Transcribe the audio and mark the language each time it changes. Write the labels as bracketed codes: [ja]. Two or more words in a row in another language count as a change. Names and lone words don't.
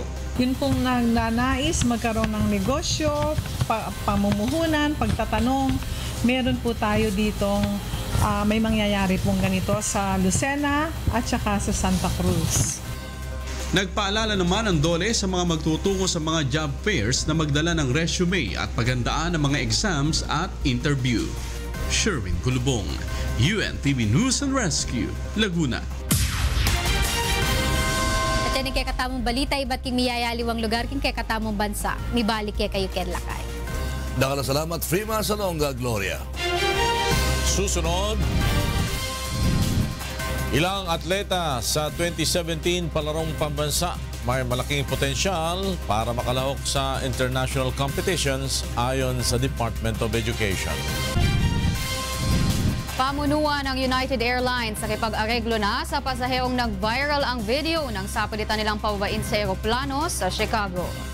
[tl] Yun pong nagnanais magkaroon ng negosyo, pamumuhunan, pagtatanong, meron po tayo ditong may mangyayari pong ganito sa Lucena at saka sa Santa Cruz. Nagpaalala naman ang DOLE sa mga magtutungo sa mga [en] job fairs [tl] na magdala ng resume at paghandaan ng mga exams at interview. Sherwin Kulubong, UNTV News and Rescue, Laguna. [pam] At yan kay katamong balita, iba't king miyayaliwang lugar king kay katamong bansa. Mibalik kay kayo ken lakay. Dakala salamat, Frima Salonga, Gloria. [tl] Susunod, ilang atleta sa 2017 palarong pambansa may malaking potensyal para makalahok sa [en] international competitions [tl] ayon sa Department of Education. Pamunuan ng United Airlines sa kipag-areglo na sa pasaherong nag-viral ang video ng sapilitan nilang pababain sa eroplano sa Chicago.